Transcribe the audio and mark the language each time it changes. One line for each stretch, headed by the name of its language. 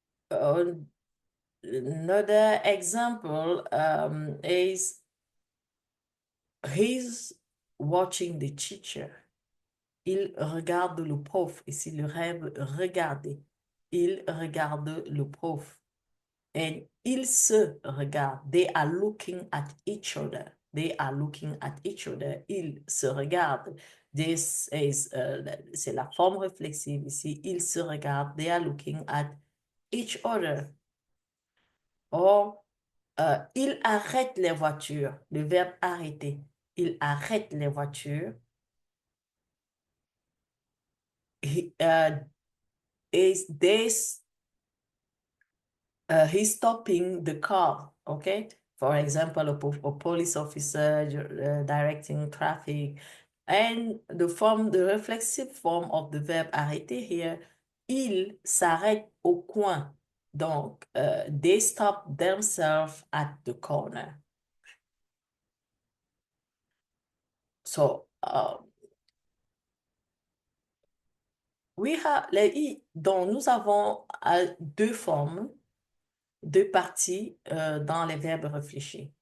English: Another example is he's watching the teacher.
French: Il regarde le prof. Ici, le verbe regarder. Il regarde le prof. And ils se regardent.
English: They are looking at each other. They are looking at each other.
French: Ils se regardent.
English: This is,
French: c'est la forme réflexive ici. Ils se regardent.
English: They are looking at each other.
French: Or, il arrête les voitures. Le verbe arrêter. Il arrête les voitures.
English: He, is this he's stopping the car, okay? For example, a police officer directing traffic. And the reflexive form of the verb arrêter here,
French: il s'arrête au coin.
English: Donc, they stop themselves at the corner.
French: So, donc nous avons deux formes, deux parties dans les verbes réfléchis.